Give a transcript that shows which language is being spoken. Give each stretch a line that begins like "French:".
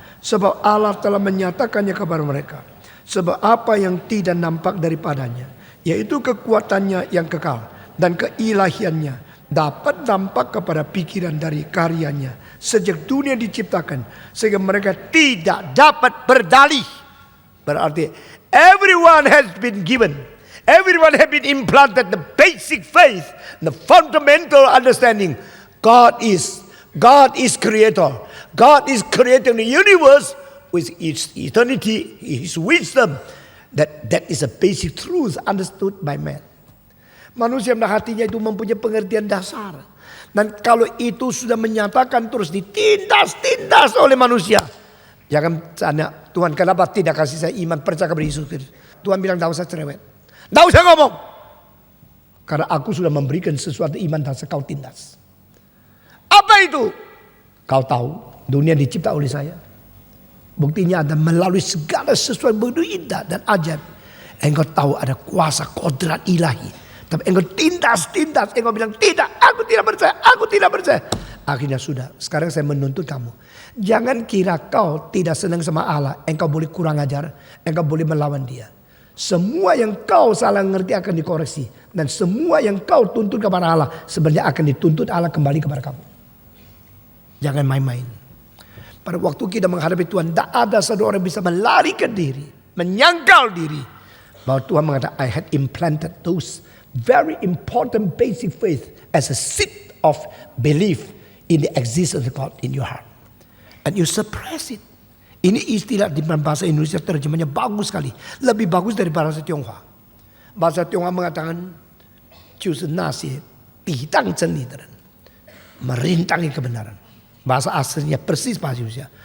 Indonesian: Sebab Allah telah menyatakannya kepada mereka. Sebab apa yang tidak nampak daripadanya, yaitu kekuatannya yang kekal dan keilahiannya, dapat nampak kepada pikiran dari karyanya sejak dunia diciptakan, sehingga mereka tidak dapat berdalih. Berarti
English: everyone has been given, everyone has been implanted the basic faith, the fundamental understanding. God is creator. God is creating the universe with its eternity, His wisdom, That is a basic truth understood by man.
Indonesian: Manusia yang hatinya itu mempunyai pengertian dasar. Dan kalau itu sudah menyatakan terus ditindas oleh manusia. Jangan tanya, Tuhan kenapa tidak kasih saya iman percaya kepada Yesus Kristus. Tuhan bilang, tidak usah cerewet. Tidak usah ngomong. Karena aku sudah memberikan sesuatu iman dan kau tindas. Apa itu? Kau tahu dunia dicipta oleh saya. Buktinya ada melalui segala sesuatu begitu indah dan ajaib. Engkau tahu ada kuasa kodrat ilahi. Tapi engkau tindas. Engkau bilang tidak, aku tidak percaya. Akhirnya sudah, sekarang saya menuntut kamu. Jangan kira kau tidak senang sama Allah. Engkau boleh kurang ajar, engkau boleh melawan dia. Semua yang kau salah ngerti akan dikoreksi. Dan semua yang kau tuntut kepada Allah sebenarnya akan dituntut Allah kembali kepada kamu. Jangan main-main. Pada waktu kita menghadapi Tuhan, tidak ada satu orang bisa melarikan diri, menyangkal diri. Bahwa Tuhan mengatakan,
English: I had implanted those very important basic faith as a seed of belief in the existence of God in your heart. And you suppress it.
Indonesian: Ini istilah di bahasa Indonesia terjemahnya bagus sekali. Lebih bagus dari bahasa Tionghoa. Bahasa Tionghoa mengatakan,
Chinese: 就是那些抵挡真理的人,
Indonesian: merintangi kebenaran. Bahasa aslinya persis bahasa Indonesia.